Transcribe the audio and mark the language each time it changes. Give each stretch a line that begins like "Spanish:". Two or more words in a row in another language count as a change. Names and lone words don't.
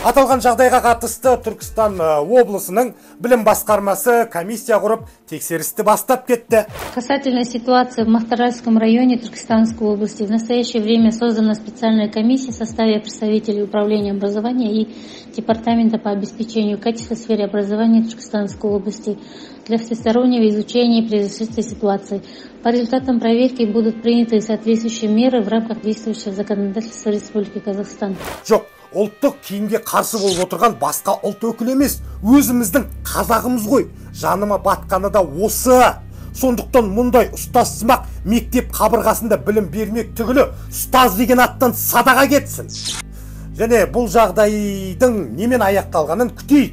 Kazakh: Аталған жағдайға қатысты Түркістан облысының білім басқармасы комиссия құрып тексерісті бастап кетті.
Russian: Касательно ситуации в Мақтааральском районе Түркістанской области, в настоящее время создана специальная комиссия в составе представителей управления образования и департамента по обеспечению качества в сфере образования Түркістанской области для всестороннего изучения произошедшей ситуации. По результатам проверки будут приняты соответствующие меры в рамках действующего законодательства Республики Казахстан.
Kazakh: Жоқ, ұлттық киімге қарсы болып отырған басқа ұлт өкілі емес, өзіміздің қазағымыз ғой. Жаныма батқаны да осы. Сондықтан мұндай ұстазсымақ мектеп қабырғасында білім бермек түгілі ұстаз деген аттан садаға кетсін. Және бұл жағдайдың немен аяқталғанын күтейік.